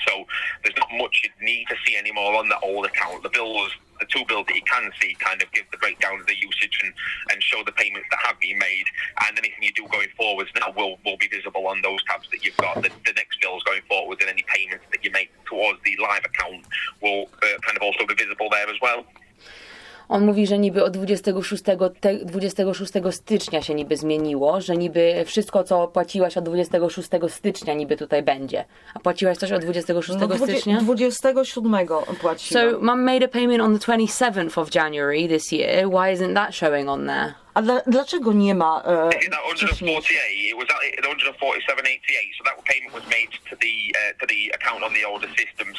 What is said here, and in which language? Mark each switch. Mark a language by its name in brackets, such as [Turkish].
[English] So there's not much you need to see anymore on that old account. The two bills that you can see kind of give the breakdown of the usage and show the payments that have been made, and anything you do going forwards now will be visible on those tabs that you've got. The next bills going forwards, and any payments that you make towards the live account will kind of also be visible there as well. [Polish] On mówi, że niby od 26 stycznia się niby zmieniło, że niby wszystko, co płaciłaś od 26 stycznia niby tutaj będzie. A płaciłaś coś od 26 stycznia? 27 płaciłam. [English] So, Mum made a payment on the 27th of January this year. Why isn't that showing on there? [Polish] A dlaczego nie ma [English] Is that 148? It was at 147.88. So that payment was made to the account on the older system.